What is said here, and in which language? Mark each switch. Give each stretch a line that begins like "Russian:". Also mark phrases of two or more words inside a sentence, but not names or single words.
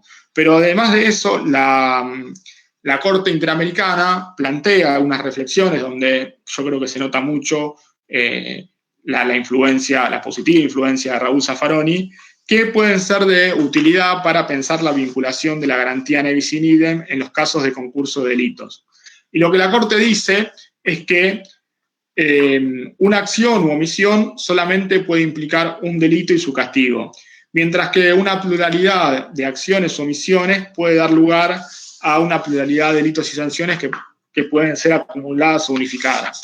Spanish: Pero además de eso, la Corte Interamericana plantea unas reflexiones donde yo creo que se nota mucho la influencia, la positiva influencia de Raúl Zaffaroni, que pueden ser de utilidad para pensar la vinculación de la garantía
Latin: ne bis in idem
Spanish: en los casos de concurso de delitos. Y lo que la Corte dice es que una acción u omisión solamente puede implicar un delito y su castigo, mientras que una pluralidad de acciones o omisiones puede dar lugar a una pluralidad de delitos y sanciones que pueden ser acumuladas o unificadas.